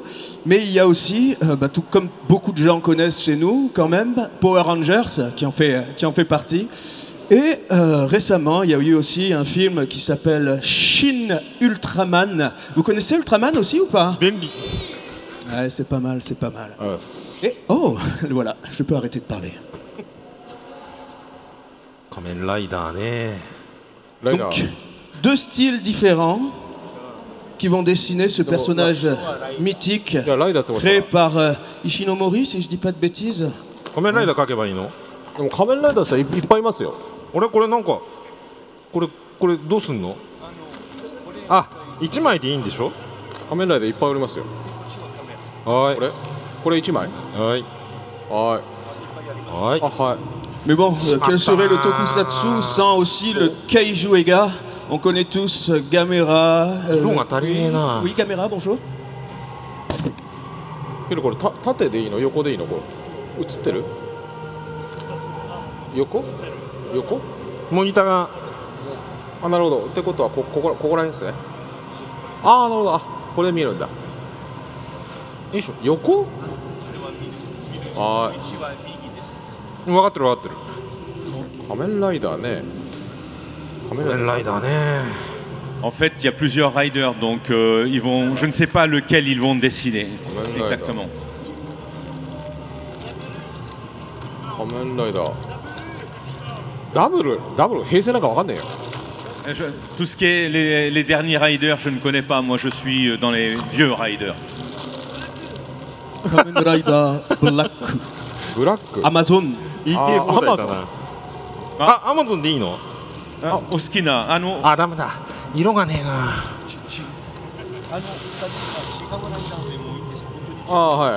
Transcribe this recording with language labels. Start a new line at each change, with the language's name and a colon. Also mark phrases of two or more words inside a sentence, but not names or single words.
French: Mais il y a aussi, tout comme beaucoup de gens connaissent chez nous, quand même, Power Rangers qui en fait partie. Et récemment, il y a eu aussi un film qui s'appelle Shin Ultraman. Vous connaissez Ultraman aussi ou pas? Benli. Ouais, c'est pas mal, c'est pas mal. Et oh, voilà, je peux arrêter de parler.
Japanese: 仮面ライダーね。
French: Donc, 2 styles différents qui vont dessiner ce personnage mythique créé par Ishinomori, si je dis pas de bêtises.
Japanese: 仮面ライダー描けばいいの？でも仮面ライダーさんいっぱいいますよ。俺これなんかこれどうすんの？あ、1枚でいいんでしょ？仮面ライダーいっぱいおりますよ。はい。これ1枚？はい。はい。あ、はい。
French: Mais bon, quel serait le tokusatsu sans aussi le Kaiju Ega? On connaît tous Gamera. Oui, Gamera, bonjour.
Japanese: けどこれ縦でいいの？横でいいの？これ映ってる？横モニターが。あ、なるほど。ってことはここら辺ですね。ああ、なるほど。あ、これで見えるんだ。よいしょ。横？はい。分かってる分かってる。仮面ライダーね。仮面ライダーね。
French: En fait, il y a plusieurs riders, donc je ne sais pas lequel ils vont dessiner. Exactement.
Japanese: 仮面ライダー。ダブル平成なんかわかんねえよ。
French: Tout ce qui est les derniers riders, je ne connais pas. Moi, je suis dans les vieux riders. Kamen Rider Black.
Japanese: ブラック。 Amazon. 言いて放題だな。あ、アマゾンでいいの？お好きなあ、ダメだ。色がねえな。ああ、はい。